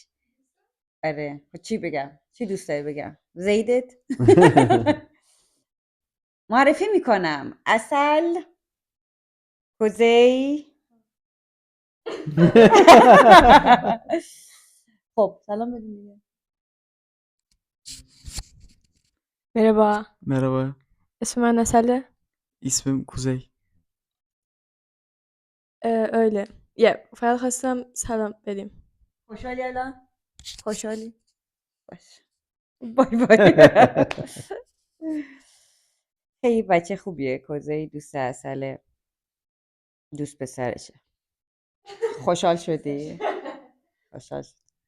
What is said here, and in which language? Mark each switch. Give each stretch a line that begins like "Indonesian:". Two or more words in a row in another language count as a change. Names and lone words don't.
Persian: آره چی بگم، چی دوست داری بگم؟ زیدت. معرفی میکنم، اصل کوزی. خب سلام بدین دیگه.
Turkish: Merhaba, Merhaba, ismim Nesale. ismim Kuzey. Öyle. Ya,
Persian: فقط خواستم سلام بدیم. خوشحالی الان؟ خوشحالی؟ باش. بای بای. خیلی بچه خوبیه کوزی، دوست اصله، دوست پسرشه. خوشحال شدی؟ خوشحال شد.